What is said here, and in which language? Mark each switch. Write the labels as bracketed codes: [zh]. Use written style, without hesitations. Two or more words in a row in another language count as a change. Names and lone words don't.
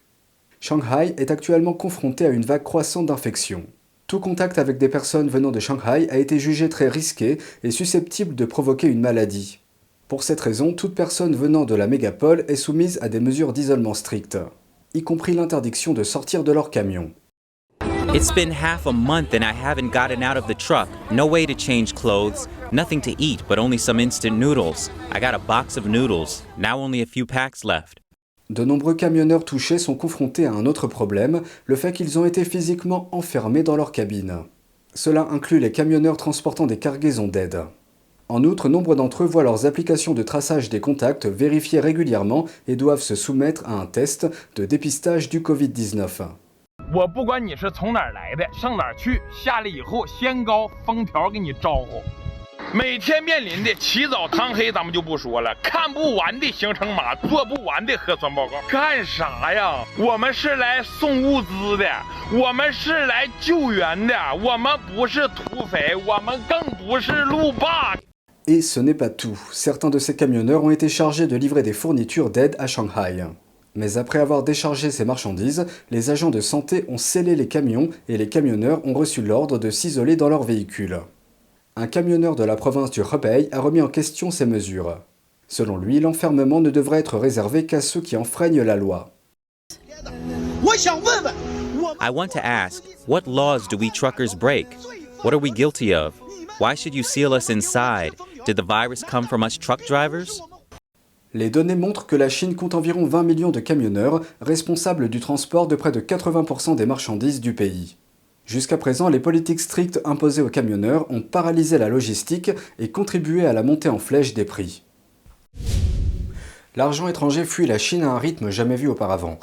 [fr] Shanghai est actuellement confronté à une vague croissante d'infections. Tout contact avec des personnes venant de Shanghai a été jugé très risqué et susceptible de provoquer une maladie. Pour cette raison, toute personne venant de la mégapole est soumise à des mesures d'isolement strictes, y compris l'interdiction de sortir de leur camion. [en] It's been half a month and I haven't gotten out of the truck. No way to change clothes, nothing to eat but only some instant noodles. I got a box of noodles, now only a few packs left. [fr] De nombreux camionneurs touchés sont confrontés à un autre problème, le fait qu'ils ont été physiquement enfermés dans leur cabine. Cela inclut les camionneurs transportant des cargaisons d'aide. En outre, nombre d'entre eux voient leurs applications de traçage des contacts vérifiées régulièrement et doivent se soumettre à un test de dépistage du Covid-19. [zh] 我不管你是从哪儿来的，上哪儿去，下来以后先高封条给你招呼。每天面临的起早贪黑咱们就不说了，看不完的行程码，做不完的核酸报告，干啥呀？我们是来送物资的，我们是来救援的，我们不是土匪，我们更不是路霸。 [fr] Et ce n'est pas tout. Certains de ces camionneurs ont été chargés de livrer des fournitures d'aide à Shanghai. Mais après avoir déchargé ces marchandises, les agents de santé ont scellé les camions et les camionneurs ont reçu l'ordre de s'isoler dans leur véhicule. Un camionneur de la province du Hebei a remis en question ces mesures. Selon lui, l'enfermement ne devrait être réservé qu'à ceux qui enfreignent la loi. [en] I want to ask, what laws do we truckers break? What are we guilty of? Why should you seal us inside? Did the virus come from us truck drivers? [fr] Les données montrent que la Chine compte environ 20 millions de camionneurs, responsables du transport de près de 80% des marchandises du pays. Jusqu'à présent, les politiques strictes imposées aux camionneurs ont paralysé la logistique et contribué à la montée en flèche des prix. L'argent étranger fuit la Chine à un rythme jamais vu auparavant.